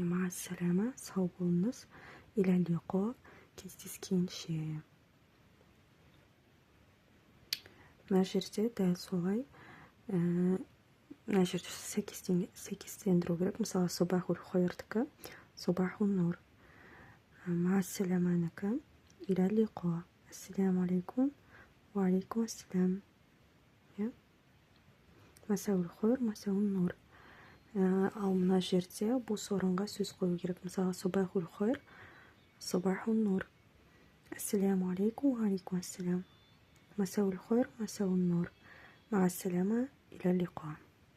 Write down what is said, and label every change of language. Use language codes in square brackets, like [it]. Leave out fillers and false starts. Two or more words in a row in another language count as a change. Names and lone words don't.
[kk] Мағассәләма, сау болыңыз, [ar] إلى اللقاء, [kk] кездескенше. Мына жерде дәл солай, мына жерде сәйкестендіру керек. [ar] Мысалы, صباح الخير، صباح النور. [kk] Мағассәләманікі, [ar] إلى اللقاء، السلام عليكم، وعليكم السلام. مساء الخير، مساء النور. [kk] Ал мына жерде бос орынға сөз қою керек. [ar] Мысалы, صباح الخير، صباح النور. السلام عليكم، وعليكم السلام. مساء الخير مساء النور مع السلامة إلى اللقاء.